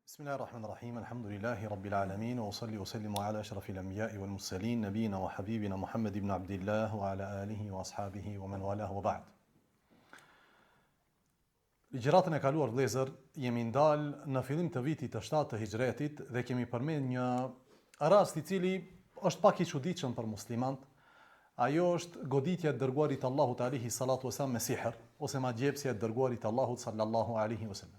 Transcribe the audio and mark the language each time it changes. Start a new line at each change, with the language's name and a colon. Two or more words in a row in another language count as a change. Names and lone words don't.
Arabic: بسم الله الرحمن الرحيم. الحمد لله رب العالمين وأصلي وأسلم على أشرف الأنبياء والمرسلين نبينا وحبيبنا محمد بن عبد الله وعلى آله وأصحابه ومن والاه وبعد.
Albanian: Ligjëratën e kaluar vëllezër, jemi ndal në fillim të vitit të 7 të hijretit dhe kemi përmend një rast i cili është pak i çuditshëm për muslimanët. Ajo është goditja e dërguarit Allahut
Arabic: عليه الصلاة والسلام
Albanian: me sihr ose magjepsja e dërguarit Allahut
Arabic: صلى الله عليه وسلم.